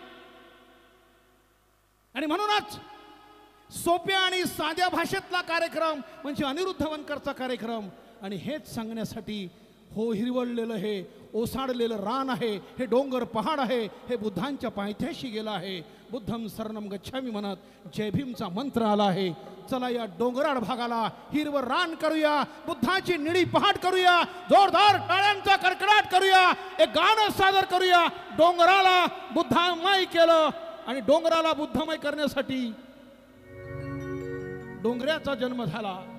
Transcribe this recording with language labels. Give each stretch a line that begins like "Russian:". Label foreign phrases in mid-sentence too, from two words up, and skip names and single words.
Marathi: आणि म्हणूनच सोप्या आणि साध्या भाषेतला कार्यक्रम म्हणजे अनिरुद्ध वनकरचा कार्यक्रम. आणि हेच सांगण्यासाठी हो हिरवळलेलं हे ओसाडलेलं रान आहे, हे डोंगर पहाड आहे, हे बुद्धांच्या पायथ्याशी गेलं आहे.
Pali: बुद्धम शरणम गच्छामी
Marathi: म्हणत जय भीमचा मंत्र आला आहे. चला या डोंगराळ भागाला हिरवं रान करूया, बुद्धाची निळी पहाड करूया, जोरदार टाळ्यांचा कडकडाट करूया, एक गाणं सादर करूया. डोंगराला बुद्धमय केलं आणि डोंगराला बुद्धमय करण्यासाठी डोंगऱ्याचा जन्म झाला.